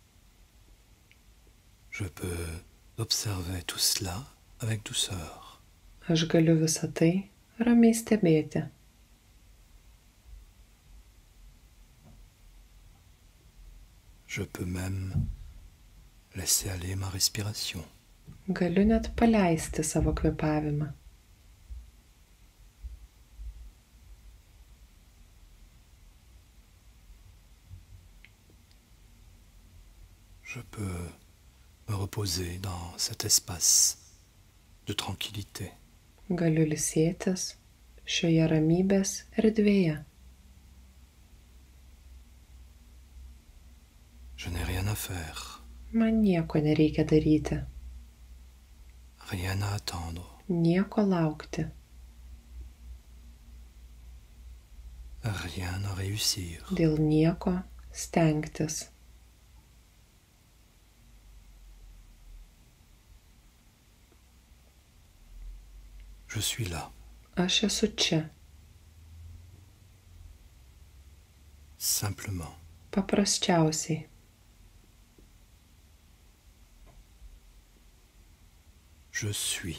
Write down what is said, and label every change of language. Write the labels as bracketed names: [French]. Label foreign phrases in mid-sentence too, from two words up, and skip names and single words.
[French] Je peux observer tout cela avec douceur. [Lithuanian] Aš galiu visą tai ramiai stebėti. [French] Je peux même laisser aller ma respiration. [Lithuanian] Galiu net paleisti savo kvėpavimą. [French] Je peux me reposer dans cet espace de tranquillité. [Lithuanian] Galiu ilsėtis šioje ramybės erdvėje. [French] Je n'ai rien à faire, [Lithuanian] Man nieko nereikia daryti, [French] rien à attendre, [Lithuanian] nieko laukti, [French] rien à réussir. [Lithuanian] dėl nieko stengtis. [French] Je suis là, [Lithuanian] Aš esu čia, [French] simplement. [Lithuanian] paprasčiausiai. [French] Je suis.